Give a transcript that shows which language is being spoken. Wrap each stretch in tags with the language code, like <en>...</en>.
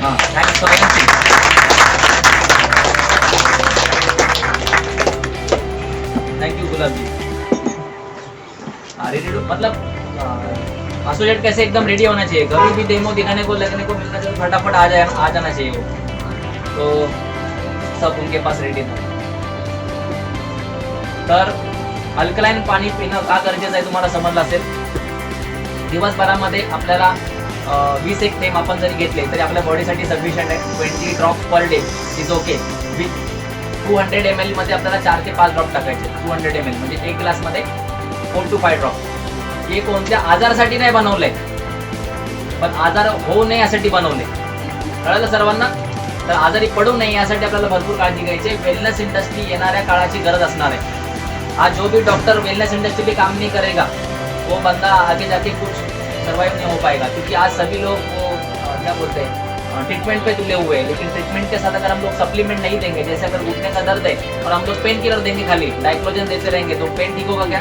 <en>हाँ, thanks for thank you Gulab ji.</en> <hi>Ready मतलब associate कैसे एकदम रेडी होना चाहिए, कभी भी डेमो दिखाने को लगने को मिलना चाहिए, फटाफट आ जाना चाहिए वो, तो सब उनके पास रेडी था।</hi> <mr>तर अल्कलाइन पाणी पिणं का गरजेचं आहे तुम्हाला समजलं असेल। दिवसभरामध्ये आपल्याला 20 एक थेंब आपण जरी घेतले तरी आपल्या बॉडीसाठी सफिशियंट आहे।</mr> <en>20 drop per day is okay.</en> <mr>200 ml मध्ये आपल्याला 4 ते 5 ड्रॉप टाकायचे। 200 ml म्हणजे एक ग्लास मध्ये 4 to 5 ड्रॉप। हे कोणत्या आजारासाठी नाही बनवलंय, पण आजार होऊ नये यासाठी बनवले। कळलं सर्वांना? तर आजारी पडू नये यासाठी आपल्याला भरपूर काळजी घ्यायची आहे। वेलनेस इंडस्ट्री येणाऱ्या काळाची गरज असणार आहे।</mr> <hi>आज जो भी डॉक्टर वेलनेस इंडस्ट्री में काम नहीं करेगा वो बंदा आगे जाके कुछ सर्वाइव नहीं हो पाएगा, क्योंकि आज सभी लोग वो क्या बोलते हैं ट्रीटमेंट पे तुले हुए हैं। लेकिन ट्रीटमेंट के साथ अगर हम लोग सप्लीमेंट नहीं देंगे, जैसे अगर घुटने का दर्द है और हम लोग पेन किलर देंगे, खाली डाइक्लोजन देते रहेंगे तो पेन ठीक होगा क्या?</hi>